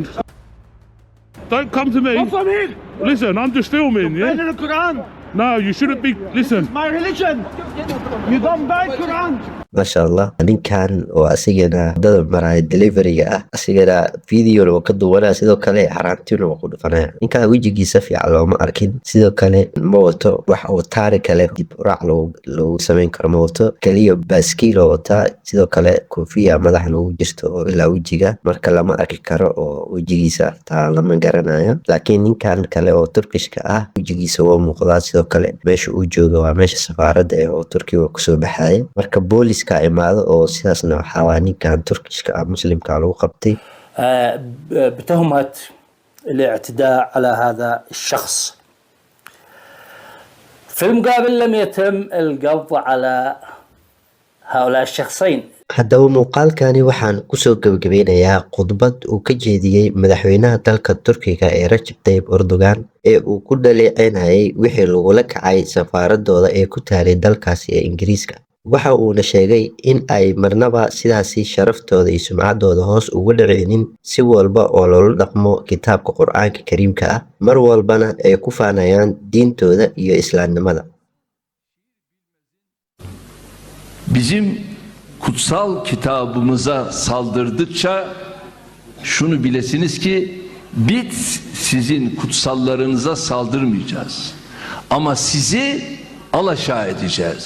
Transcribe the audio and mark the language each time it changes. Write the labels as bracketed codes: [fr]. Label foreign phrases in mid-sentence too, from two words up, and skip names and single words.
[en] Don't come to me. Not from here. Listen, I'm just filming, You're yeah? bending the Quran. No, you shouldn't be. Listen. My religion. You don't bend Quran. [ar] ما شاء الله. [so] ninkan oo asigana wadada maraya deliveriga ah, asigana videona waa ka duwanaya, sidoo kale xaraantiina waa ku dhufanaya. ninkan wejigiisa fiican looma arkin, sidoo kale ma wato wax oo taari kale dib uraac loogu samayn karo ma wato. keliya baaskiil oo wataa, sidoo kale koofiya madaxa noogu jirto oo ilaa wejiga, marka lama arki karo oo wejigiisa taa lama garanayo. laakiin ninkan kale oo Turkishka ah wejigiisa waa muuqdaa. sidoo kale meesha uu jooga waa meesha safaaradda ee oo Turkiga kusoo baxaya. marka booliska imaado oo sidaasna waxaa waa ninkan Turkishka ah muslimka lagu qabtay [ar] بتهمة الاعتداء على هذا الشخص. في المقابل لم يتم القبض على هؤلاء الشخصين. [so] haddaba muuqaalkani waxaan kusoo gabagabeynayaa khudbad uu ka jeediyey madaxweynaha dalka Turkiga ee Recep Tayyip Erdogan ee uu ku dhaleeceynayay wixii lagula kacay safaaradooda ee ku taalay dalkaasi ee Ingiriiska. waxa uuna sheegay in ay marnaba sidaasi sharaftooda iyo sumcaddooda hoos ugu dhicinin, si walba oo loola dhaqmo kitaabka Qur'aanka Kariimka ah, mar walbana ay ku faanayaan diintooda iyo islaamnimada. [tr] Bizim kutsal kitabımıza saldırdıkça şunu bilesiniz ki biz sizin kutsallarınıza saldırmayacağız. Ama sizi alaşağı edeceğiz.